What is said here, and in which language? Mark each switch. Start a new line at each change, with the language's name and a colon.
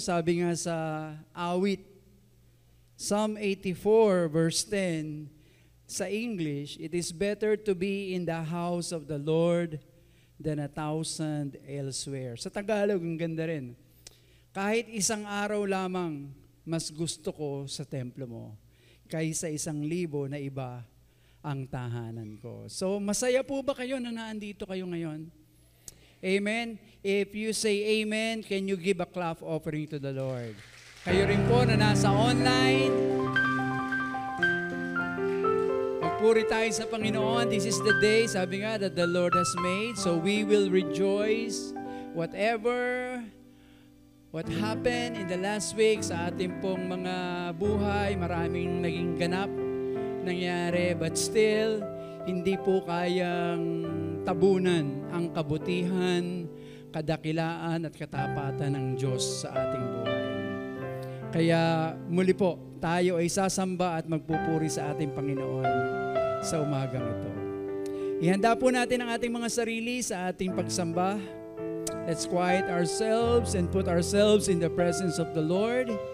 Filipino: Sabi nga sa awit,
English: Psalm 84 verse 10,
Filipino: sa English,
English: it is better to be in the house of the Lord than 1,000 elsewhere.
Filipino: Sa Tagalog, ang ganda rin. Kahit isang araw lamang, mas gusto ko sa templo mo kaysa 1,000 na iba ang tahanan ko. So, masaya po ba kayo na naandito kayo ngayon? Amen?
English: If you say amen, can you give a clap offering to the Lord?
Filipino: Kayo rin po na nasa online, magpuri tayo sa Panginoon.
English: This is the day,
Filipino: sabi nga,
English: that the Lord has made. So we will rejoice whatever what happened in the last week
Filipino: sa ating pong mga buhay. Maraming naging ganap nangyari,
English: but still,
Filipino: hindi po kayang tabunan ang kabutihan, kadakilaan at katapatan ng Diyos sa ating buhay. Kaya muli po, tayo ay sasamba at magpupuri sa ating Panginoon sa umagang ito. Ihanda po natin ang ating mga sarili sa ating pagsamba.
English: Let's quiet ourselves and put ourselves in the presence of the Lord.